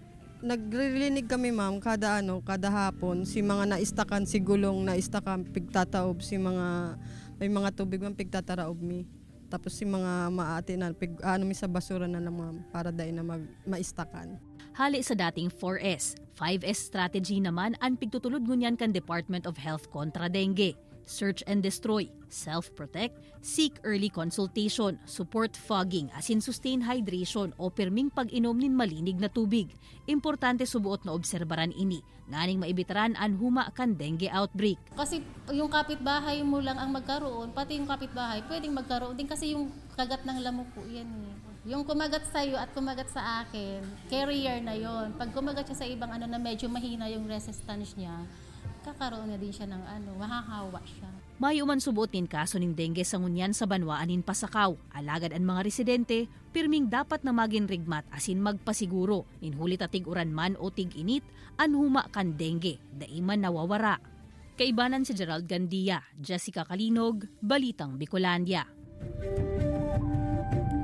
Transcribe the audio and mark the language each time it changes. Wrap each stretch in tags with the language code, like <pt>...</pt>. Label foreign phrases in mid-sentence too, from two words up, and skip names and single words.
<bik>Nagririnig kami ma'am kada hapon si mga naistakan si gulong naistakan pigtataob si mga may mga tubig man pigtataraob mi. Tapos si mga maati na mi sa basura na lang ma'am para dai na maistakan. Hali sa dating 4S, 5S strategy naman ang pigtutulod ngunyan kan Department of Health kontra dengue.</bik> <en>Search and destroy, self-protect, seek early consultation, support fogging, asin sustain hydration</en> <bik>o pirming pag-inom nin malinig na tubig. Importante subuot na obserbaran ini, nganing maibitaran ang huma kan dengue outbreak.</bik> <tl>Kasi yung kapitbahay mo lang ang magkaroon, pati yung kapitbahay pwedeng magkaroon din kasi yung kagat ng lamok po yan eh. Yung kumagat sa iyo at kumagat sa akin, carrier na yon. Pag kumagat siya sa ibang na medyo mahina yung resistance niya, kakaroon na din siya ng mahahawa siya.</tl> <bik>Mayo man subutin kaso ning dengue sa ngunyan sa Banwaan nin Pasakaw. Alagad ang mga residente, pirming dapat na maging rigmat asin magpasiguro. Ninhulit at tig-uran man o tig-init, anhuma kan dengue, daiman nawawara. Kaibanan si Gerald Gandia, Jessica Calinog, Balitang Bicolandia.</bik>